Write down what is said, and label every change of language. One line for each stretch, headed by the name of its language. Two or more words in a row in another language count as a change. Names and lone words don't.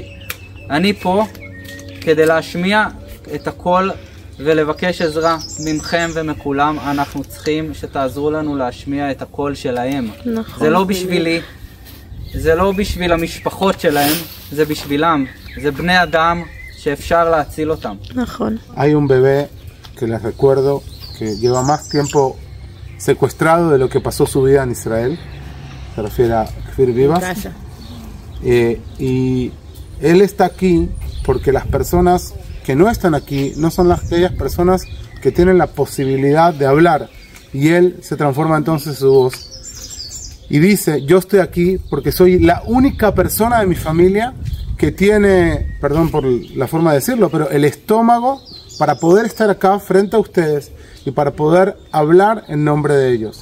Hebrew: אני פה כדי להשמיע את הקול ולבקש עזרה ממכם ומכולם. אנחנו צריכים שתעזרו לנו להשמיע את הקול שלהם. נכון. זה לא בשבילי, זה לא בשביל המשפחות שלהם, זה בשבילם. זה בני אדם שאפשר להציל אותם. נכון.
Spanish: Hay un bebé que les recuerdo que lleva más tiempo secuestrado de lo que pasó su vida en Israel. Se refiere a Kfir Vivas. Gracias. Y él está aquí porque las personas que no están aquí no son aquellas personas que tienen la posibilidad de hablar, y él se transforma entonces en su voz y dice: yo estoy aquí porque soy la única persona de mi familia que tiene, perdón por la forma de decirlo, pero el estómago para poder estar acá frente a ustedes y para poder hablar en nombre de ellos.